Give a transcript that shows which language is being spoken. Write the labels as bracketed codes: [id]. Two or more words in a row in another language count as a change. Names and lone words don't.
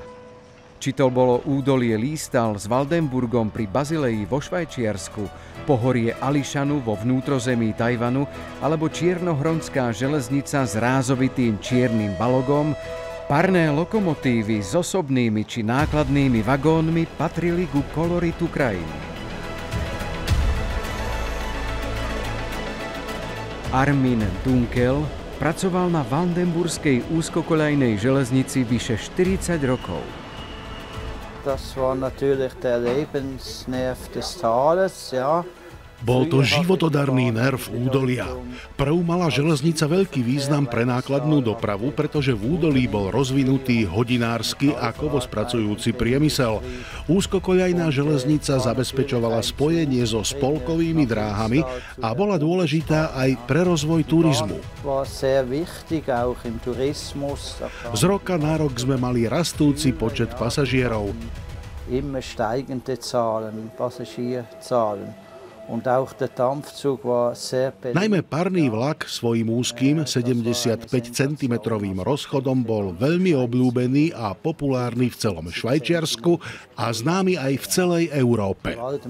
[sk] Či to bolo údolie Lístal s Valdenburgom pri Bazileji vo Švajčiarsku, pohorie Ališanu vo vnútrozemí Tajvanu alebo čiernohronská železnica s rázovitým čiernym balogom, parné lokomotívy s osobnými či nákladnými vagónmi patrili ku koloritu krajiny. Armin Dunkel pracoval na Vandenburskej úzkokoľajnej železnici vyše 40 rokov. [de] Das war natürlich der Lebensnerv des Tales, ja. [sk] Bol to životodarný nerv údolia. Prv mala železnica veľký význam pre nákladnú dopravu, pretože v údolí bol rozvinutý hodinársky a kovospracujúci priemysel. Úzkokoľajná železnica zabezpečovala spojenie so spolkovými dráhami a bola dôležitá aj pre rozvoj turizmu. Z roka na rok sme mali rastúci počet pasažierov. [de] Immer steigende Zahlen, Passagierzahlen. [sk] Najmä parný vlak svojím úzkým 75 cm rozchodom bol veľmi obľúbený a populárny v celom Švajčiarsku a známy aj v celej Európe.